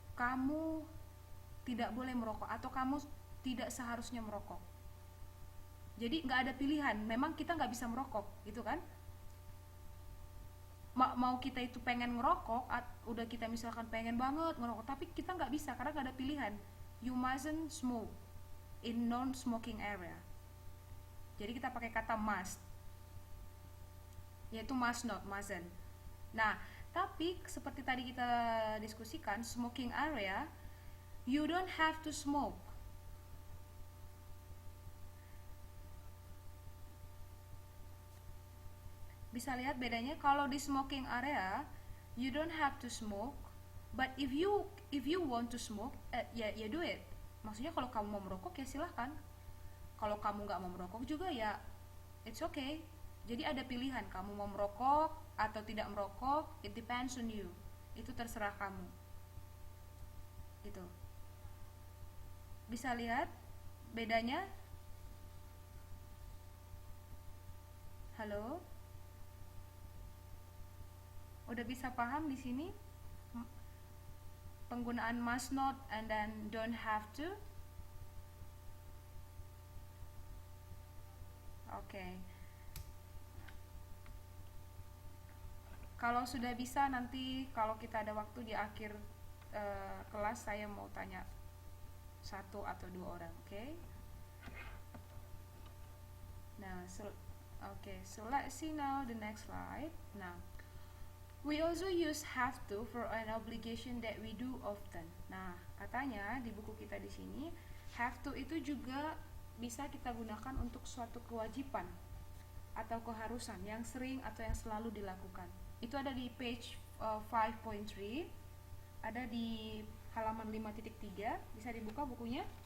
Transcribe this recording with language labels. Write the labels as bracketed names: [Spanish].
[Indonesian] Kamu tidak boleh merokok atau kamu tidak seharusnya merokok. Jadi nggak ada pilihan. Memang kita nggak bisa merokok, gitu kan? Mau kita itu pengen ngerokok, udah kita misalkan pengen banget ngerokok, tapi kita nggak bisa karena nggak ada pilihan. [English] You mustn't smoke in non smoking area. [Indonesian] Jadi kita pakai kata must, yaitu must not, mustn't. Nah, tapi seperti tadi kita diskusikan, [English] smoking area, you don't have to smoke. [Indonesian] Bisa lihat bedanya, kalau di [English] smoking area you don't have to smoke, but if you want to smoke, ya do it. [Indonesian] Maksudnya kalau kamu mau merokok ya silahkan, kalau kamu nggak mau merokok juga ya [English] it's okay. [Indonesian] Jadi ada pilihan, kamu mau merokok atau tidak merokok, [English] it depends on you. [Indonesian] Itu terserah kamu gitu. Bisa lihat bedanya? Halo, udah bisa paham di sini penggunaan must not and then don't have to? Oke. Okay. Kalau sudah bisa, nanti kalau kita ada waktu di akhir kelas saya mau tanya satu atau dua orang. Okay. [English] Nah, so let's see now the next slide. Now, we also use have to for an obligation that we do often. [Indonesian] Nah, katanya di buku kita di sini have to itu juga bisa kita gunakan untuk suatu kewajiban atau keharusan yang sering atau yang selalu dilakukan. Itu ada di page 5.3, ada di halaman 5.3, bisa dibuka bukunya.